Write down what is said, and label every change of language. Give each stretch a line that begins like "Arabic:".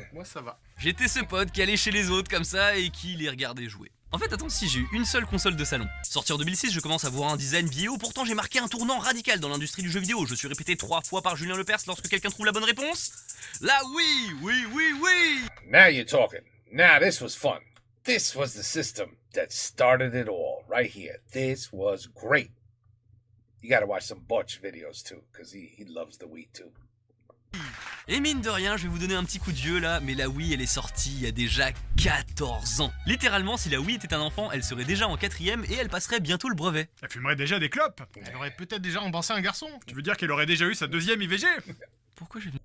French: Moi, ça va. J'étais ce pote qui allait chez les autres comme ça et qui les regardait jouer. En fait, attends, si j'ai eu une seule console de salon. Sorti en 2006, je commence à voir un design vieillot, pourtant j'ai marqué un tournant radical dans l'industrie du jeu vidéo. Je suis répété 3 fois par Julien Lepers lorsque quelqu'un trouve la bonne réponse. Là, oui.
English: Now you're talking. Now this was fun. This was the system that started it all, right here. This was great. You gotta watch some Butch videos too, because he loves the Wii too.
French: Et mine de rien, je vais vous donner un petit coup de vieux là, mais la Wii elle est sortie il y a déjà 14 ans. Littéralement, si la Wii était un enfant, elle serait déjà en 4ème et elle passerait bientôt le brevet. Elle fumerait déjà des clopes. Elle aurait peut-être déjà embrassé un garçon. Tu veux dire qu'elle aurait déjà eu sa deuxième IVG? Pourquoi j'ai